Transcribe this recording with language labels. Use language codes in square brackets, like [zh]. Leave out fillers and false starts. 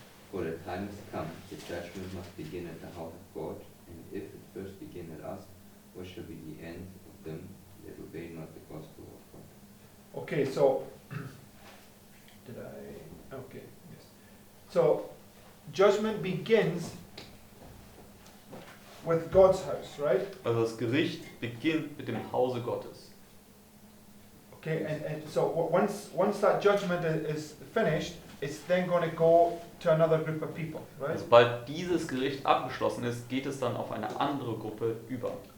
[en] For the time has come, the judgment must begin at the house of God, and if it first begin at us, what shall be the end of them that obey not the gospel of God? Okay, so did I? Okay, yes. So judgment begins with God's house, right? [de] Also das Gericht beginnt mit dem Hause Gottes. [en] Okay, and so once that judgment is finished, it's then going to go to another group of people, right? [de] Und sobald dieses Gericht abgeschlossen ist, geht es dann auf eine andere Gruppe über.